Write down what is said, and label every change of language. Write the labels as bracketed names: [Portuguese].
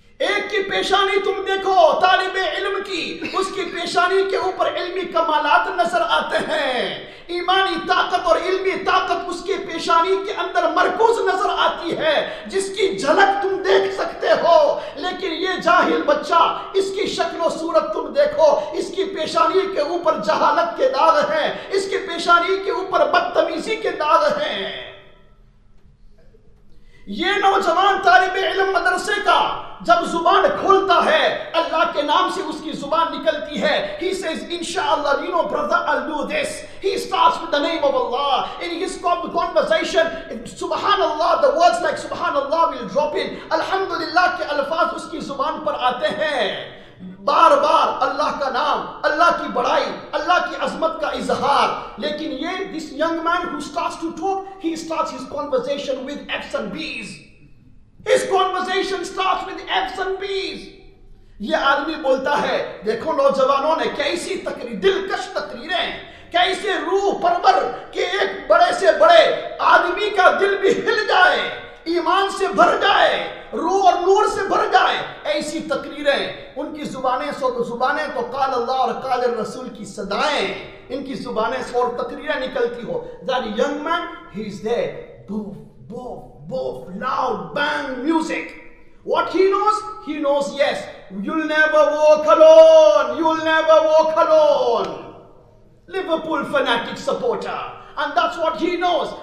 [Hindi] एक की पेशानी तुम देखो, तालिबे इल्म की, उसकी पेशानी के ऊपर इल्मी कमालात नजर आते हैं, ईमानी ताकत और इल्मी ताकत उसकी पेशानी के अंदर मरकूज नजर आती है, जिसकी झलक तुम देख सकते हो। लेकिन ये जाहिल बच्चा, इसकी शक्ल और सूरत तुम देखो, इसकी पेशानी के ऊपर जहालत के दाग हैं, इसकी पेशानी के ऊपर बदतमीजी के दाग हैं। ये नौजवान तालिबे इल्म मदरसे का जब जुबान खोलता है, अल्लाह के नाम से उसकी जुबान निकलती है, [English] he says inshallah, you know brother, I'll do this, he starts with the name of Allah in his conversation, subhanallah, the words like subhanallah will drop in, [Hindi] alhamdulillah ke alfaz uski zuban par aate hain, बार बार अल्लाह का नाम, अल्लाह की बड़ाई, अल्लाह की अजमत का इजहार। लेकिन ये [English] This young man who starts to talk, he starts his conversation with ifs and buts, his conversation starts with ifs and buts. [Hindi] ये आदमी बोलता है, देखो नौजवानों ने कैसी तकरीर, दिलकश तकरीरें, कैसे रूह परवर, के एक बड़े से बड़े आदमी का दिल भी हिल जाए, ईमान से भर जाए, रूह और नूर से भर जाए, ऐसी तकरीरें उनकी जुबानें, सो तो जुबानें तो काल अल्लाह और काल रसूल की सदाएं, इनकी जुबानें और तकरीरें निकलती हो, [English] That young man he is there बूफ बूफ बूफ loud bang music. What he knows, yes, you'll never walk alone, you'll never walk alone. Liverpool fanatic supporter, and that's what he knows.